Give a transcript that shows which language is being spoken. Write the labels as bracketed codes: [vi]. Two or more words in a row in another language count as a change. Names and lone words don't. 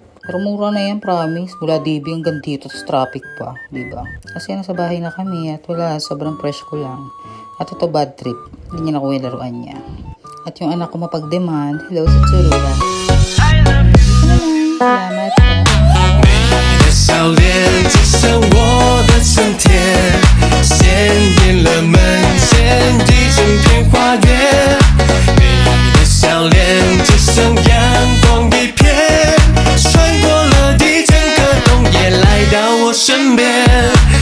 [tl] Pero mura na yan, promise. Mula DB hanggang dito sa traffic pa. Diba? Kasi nasa bahay na kami at wala, sobrang fresh ko lang. At ito [en] bad trip. [tl] Hindi niya nakuha yung laruan niya. At yung anak ko mapag-demand, hello si Churula. Salamat po. [zh] 你的笑脸只剩我的春天，鲜艳了门前一整片花园。美丽的笑脸只剩阳光一片，穿过了一整个冬夜，来到我身边。